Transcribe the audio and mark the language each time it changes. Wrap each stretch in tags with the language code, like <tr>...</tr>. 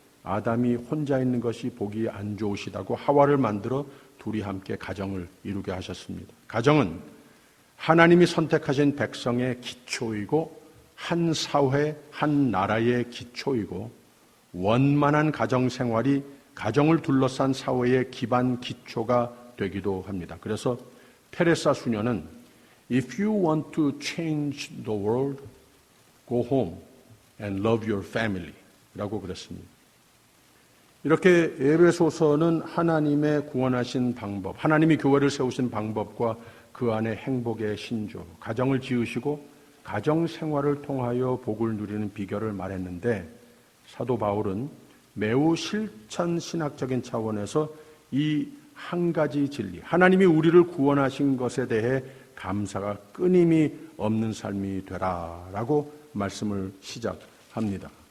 <ko>아담이 혼자 있는 것이 보기 안 좋으시다고 하와를 만들어 둘이 함께 가정을 이루게 하셨습니다. 가정은 하나님이 선택하신 백성의 기초이고 한 사회, 한 나라의 기초이고 원만한 가정 생활이 가정을 둘러싼 사회의 기반 기초가 되기도 합니다. 그래서 테레사 수녀는</ko> <en>If you want to change the world, go home and love your family</en> <ko>라고 그랬습니다. 이렇게 에베소서는 하나님의 구원하신 방법, 하나님이 교회를 세우신 방법과 그 안에 행복의 신조, 가정을 지으시고 가정 생활을 통하여 복을 누리는 비결을 말했는데 사도 바울은 매우 실천 신학적인 차원에서 이 한 가지 진리, 하나님이 우리를 구원하신 것에 대해 감사가 끊임이 없는 삶이 되라라고 말씀을 시작합니다.</ko>